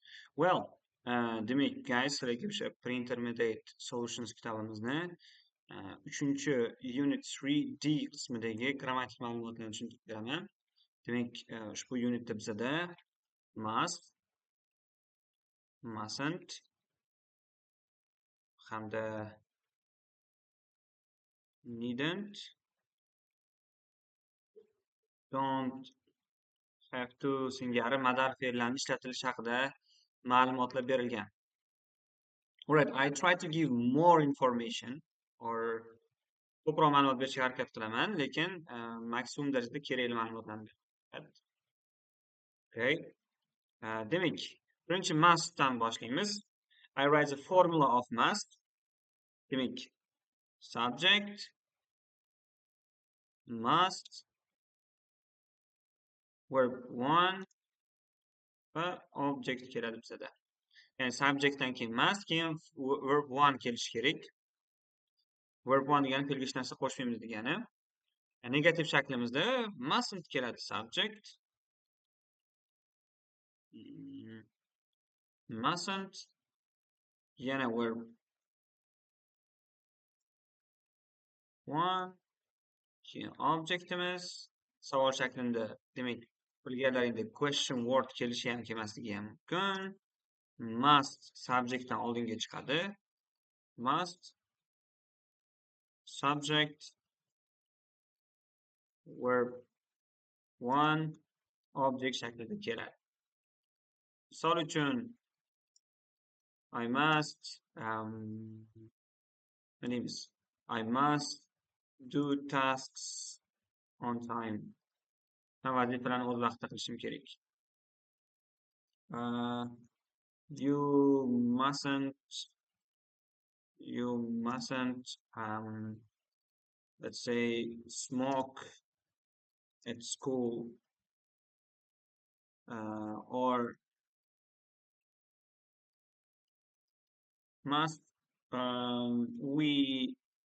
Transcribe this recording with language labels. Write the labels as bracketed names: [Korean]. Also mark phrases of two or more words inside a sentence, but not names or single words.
[English] Well, [Uzbek] demak, guys, sizlarga o'sha [English] pre-intermediate solutions [Uzbek] kitobimizni 3 unit 3D qismidagi grammatik ma'lumotlarni tushuntirib beraman. Demak, ushbu unitda bizada [English] must, mustn't [Uzbek] hamda [English] needn't, don't have to [Uzbek] singari modal fe'llarni ishlatilishi haqida ma'lumotlar berilgan. [English] Alright, I try to give more information or [Uzbek] ko'proq ma'lumot berishga harakat qilaman, lekin maksimum darajada kerakli ma'lumotlarni beraman. Okay. Demak, birinchi mustdan boshlaymiz. [English] I write the formula of must. [Uzbek] Demak, [English] subject must verb 1 [Uzbek] va object keladi bizada. Ya'ni subjectdan keyin must, keyin verb 1 kelishi kerak. Verb 1 degani fe'lga hech narsa qo'shmaymiz degani. Negativ shaklimizda mustn't keladi subject. Mustn't yana verb 1 keyin objectimiz savol shaklida, demak, bilganlaringdek [English] question word [Uzbek] kelishi ham kelmasligi ham mumkin. Must subjectdan oldinga chiqadi. [English] Must subject verb 1 object [Uzbek] shaklida keladi. Misol uchun [English] I must I must do tasks on time. [Uzbek] Vazifalarni o'z vaqtida qilishim kerak. [English] You mustn't let's say smoke at school, or must we